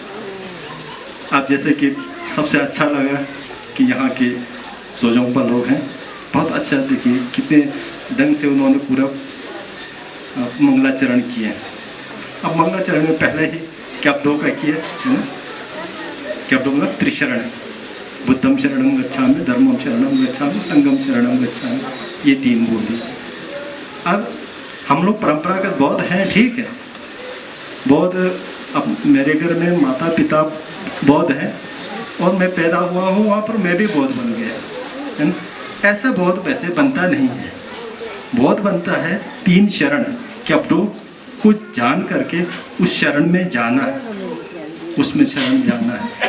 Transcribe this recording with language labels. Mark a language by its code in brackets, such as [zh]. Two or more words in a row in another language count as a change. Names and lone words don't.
[hi] आप जैसे कि सबसे अच्छा लगा कि यहाँ के सोजोंगपा लोग हैं, बहुत अच्छा, देखिए कितने ढंग से उन्होंने पूरा मंगलाचरण किए। अब मंगलाचरण में पहले ही क्याब्दो का किया है ना, क्याब्दो मतलब त्रिशरण, [pi] बुद्धम शरणम गच्छामि, धर्मम शरणम गच्छामि, संघम शरणम गच्छामि, [hi] ये 3 बोल दी। अब हम लोग परंपरागत बौद्ध हैं, ठीक है, बौद्ध। अब मेरे घर में माता पिता बौद्ध हैं और मैं पैदा हुआ हूँ वहाँ पर, मैं भी बौद्ध बन गया, है ना। ऐसा बौद्ध वैसे बनता नहीं है। बौद्ध बनता है 3 शरण, क्याब्दो को जान करके उस शरण में जाना है, उसमें शरण जाना है।